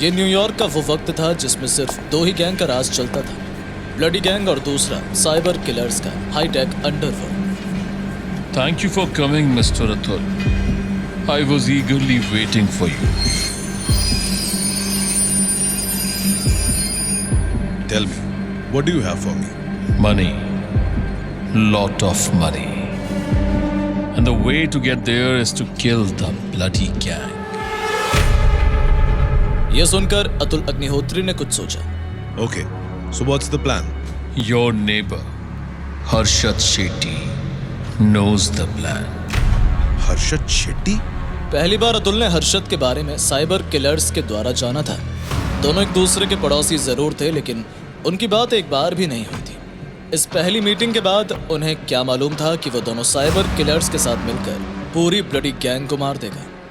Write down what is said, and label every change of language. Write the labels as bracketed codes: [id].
[hi] ये न्यूयॉर्क का वो वक्त था जिसमें सिर्फ दो ही गैंग का राज चलता था, ब्लडी गैंग और दूसरा साइबर किलर्स का hi tech underworld. [en] Thank you for coming mister Atul. I was eagerly waiting for you. Tell me, what do you have for me? Money. Lot of money. And the way to get there is to kill the bloody gang. [hi] यह सुनकर अतुल अग्निहोत्री ने कुछ सोचा। [en] Okay, so what's the plan? Your neighbor, Harshad Shetty, knows the plan. [hi] Harshad Shetty? पहली बार अतुल ने हर्षद के बारे में साइबर किलर्स के द्वारा जाना था। दोनों एक दूसरे के पड़ोसी जरूर थे, लेकिन उनकी बात एक बार भी नहीं हुई थी। इस पहली मीटिंग के बाद उन्हें क्या मालूम था कि वो दोनों साइबर किलर्स के साथ मिलकर पूरी ब्लडी गैंग को मार देगा।